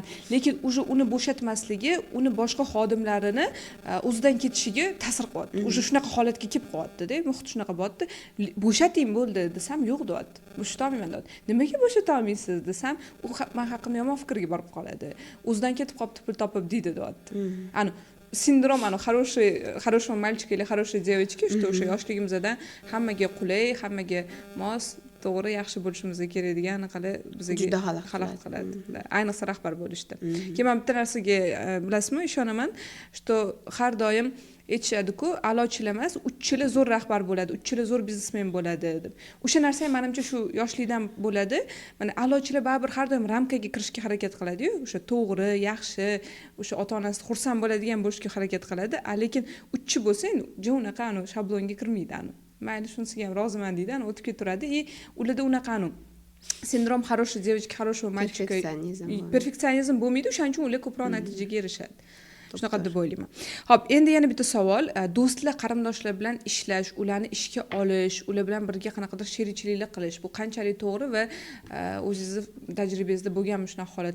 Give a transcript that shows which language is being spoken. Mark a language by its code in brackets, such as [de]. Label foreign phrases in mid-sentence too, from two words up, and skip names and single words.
[uz] Lekin uje uni bo'shatmasligi, uni boshqa xodimlarini o'zidan ketishiga ta'sir qilyapti. Uje shunaqa holatga kelib qolyapti-da, muhit shunaqa bo'lyapti. Bo'shating bo'ldi desam, yo'q deyapti. Bo'shata olmayman deyapti. Nimaga bo'shata olmaysiz desam, u men haqimda yomon fikrga borib qoladi. O'zidan ketib qolibdi, pul topib deydi deyapti. Sindrom [ru] хороший мальчик или хорошая девочка, что [uz] o'sha yoshligimizdan hammaga qulay, hammaga mos, to'g'ri, yaxshi bo'lishimiz kerak degan qala bizga juda xalaqit qiladi. Ayniqsa rahbar bo'lishda. Keyin men bitta narsaga bilasizmi, ishonaman, что har doim aytishadi-ku, a'lochilar emas, uchchilar zo'r rahbar bo'ladi, uchchilar zo'r biznesmen bo'ladi deb. O'sha narsa ham menimcha shu yoshlikdan bo'ladi. Mana a'lochilar baribir har doim ramkaga kirishga harakat qiladi-yu, o'sha to'g'ri, yaxshi, o'sha ota-onasi xursand bo'ladigan bo'lishga harakat qiladi. Lekin uchchi bo'lsang, unaqa shablonga kirmaydi. Mayli shunisiga ham roziman deydi, o'tib ketaveradi. Ularda unaqa sindrom [ru] хорошая девочка, хорошего мальчика. [uz] Perfeksionizm bo'lmaydi, o'shaning uchun ular ko'proq natijaga erishadi. Shunaqa deb o'ylayman. Xo'p, endi yana bitta savol. Do'stlar, qarindoshlar bilan ishlash, ularni ishga olish, ular bilan birga qanaqadir sherikchiliklar qilish, bu qanchalik to'g'ri va o'zingizni tajribangizda bo'lganmi shunaqa holatlar?